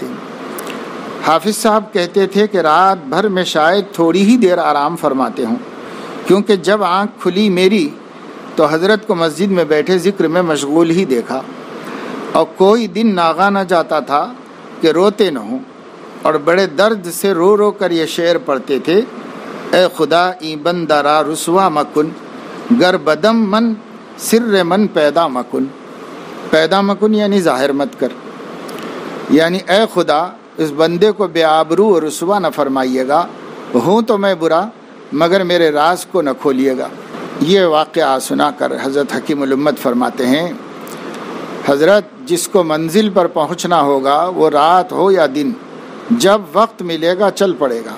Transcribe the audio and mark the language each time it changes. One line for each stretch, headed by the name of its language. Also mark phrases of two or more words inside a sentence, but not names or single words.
Urdu: حافظ صاحب کہتے تھے کہ رات بھر میں شاید تھوڑی ہی دیر آرام فرماتے ہوں، کیونکہ جب آنکھ کھلی میری تو حضرت کو مسجد میں بیٹھے ذکر میں مشغول ہی دیکھا، اور کوئی دن ناغا نہ جاتا تھا کہ روتے نہ ہوں، اور بڑے درد سے رو رو کر یہ شعر پڑھتے تھے:
Persian: اے خدا ای بندہ را رسوا مکن، گر بدم من سر من پیدا مکن۔ پیدا مکن
Urdu: یعنی ظاہر مت کر، یعنی اے خدا اس بندے کو بے آبرو اور رسوا نہ فرمائیے گا، ہوں تو میں برا مگر میرے راز کو نہ کھولیے گا۔ یہ واقعہ سنا کر حضرت حکیم الامت فرماتے ہیں، حضرت جس کو منزل پر پہنچنا ہوگا وہ رات ہو یا دن، جب وقت ملے گا چل پڑے گا۔